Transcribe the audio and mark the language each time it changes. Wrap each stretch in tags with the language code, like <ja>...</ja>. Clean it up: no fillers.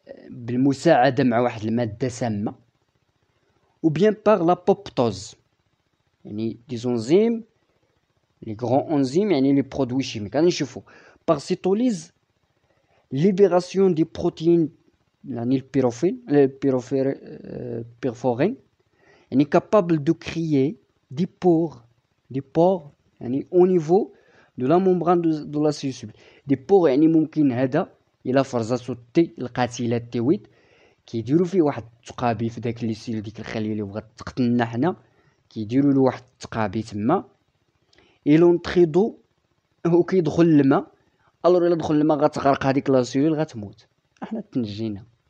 <ar>بالمساعدة مع واحد المادة سامة،</ar> <fr>ou bien par l'apoptose</fr> <ar>يعني دي زونزيم لي غران انزيم يعني لي برودوي شيميك. غادي نشوفو</ar> <fr>par cytolyse libération des protéines يعني البيروفورين يعني capable de créer des pores يعني au niveau de la membrane de la cellule cible.</fr> <ar>دي بور يعني ممكن هذا الى فرزاتو تي القاتله تي 8 كيديروا فيه واحد التقابي في داك لي سيل ديك الخليه اللي بغات تقتلنا حنا، كيديروا له واحد التقابي تما ايلونطريدو وكيدخل الماء. الور الا دخل الماء غتغرق هذيك لا سيلول غتموت، احنا تنجينا.</ar>